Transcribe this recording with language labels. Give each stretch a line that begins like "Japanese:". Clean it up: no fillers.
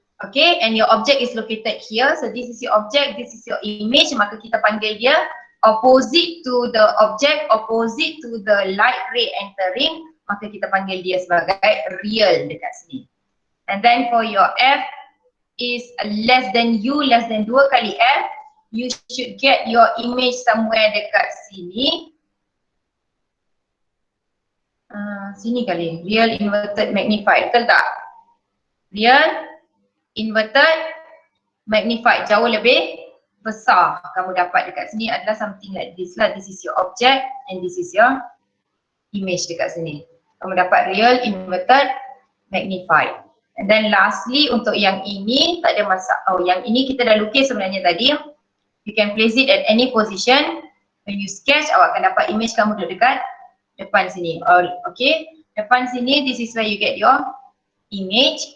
English: Okay, and your object is located here. So this is your object, this is your image.
Malay: Maka kita panggil dia
English: opposite to the object, opposite to the light ray entering.
Malay: Maka kita panggil dia sebagai real dekat sini.
English: And then for your F is less than U, less than 2 kali F, you should get your image somewhere
Malay: dekat sini. Sini kali, real, inverted, magnified, betul tak? Real, inverted, magnified, jauh lebih besar kamu dapat dekat sini adalah
English: something like this
Malay: lah.
English: This is your object and this is your image
Malay: dekat sini. Kamu dapat real, inverted, magnified. And then lastly untuk yang ini tak ada masalah. Oh, yang ini kita dah lukis sebenarnya tadi.
English: You can place it at any position. When you sketch,
Malay: awak akan dapat image kamu duduk dekat depan sini.
English: Okay,
Malay: depan sini
English: this is where you get your image.